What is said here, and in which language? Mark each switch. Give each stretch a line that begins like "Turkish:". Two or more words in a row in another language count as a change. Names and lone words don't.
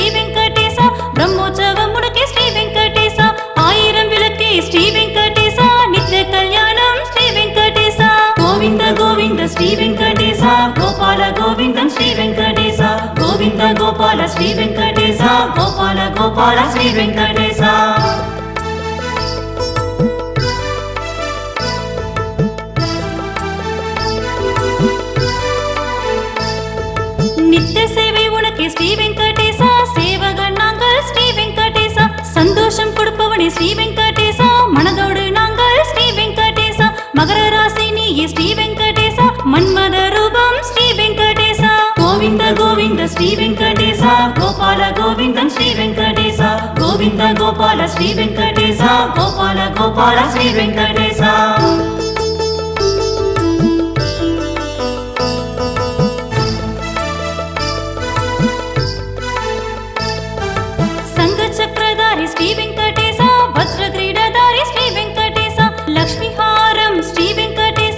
Tamil: வெங்கடேச பிரம்மோற்சவம் உனக்கே ஸ்ரீ வெங்கடேச ஆயிரம் விளக்கே ஸ்ரீ வெங்கடேச நித்ய கல்யாணம் ஸ்ரீ வெங்கடேச கோவிந்த கோவிந்த ஸ்ரீ வெங்கடேச கோபால கோவிந்தம் ஸ்ரீ வெங்கடேச கோவிந்த கோபால ஸ்ரீ வெங்கடேச கோபால கோபால ஸ்ரீ வெங்கடேச நித்திய சேவை உனக்கே ஸ்ரீ வெங்கடேச சேவகன் நாங்கள் ஸ்ரீ வெங்கடேச சந்தோஷம் கொடுப்பவனே ஸ்ரீ வெங்கடேச மனதோடு நாங்கள் ஸ்ரீ வெங்கடேச மகர ராசி நீயே ஸ்ரீ வெங்கடேச மன்மத ரூபம் ஸ்ரீ வெங்கடேச கோவிந்த கோவிந்த ஸ்ரீ வெங்கடேச கோபால கோவிந்தம் ஸ்ரீ வெங்கடேச கோவிந்த கோபால ஸ்ரீ வெங்கடேச கோபால கோபால ஸ்ரீ வெங்கடேச
Telugu: శ్రీ వెంకటేశ వజ్రగ్రీడధారి శ్రీ వెంకటేశ లక్ష్మీహారం శ్రీ వెంకటేశ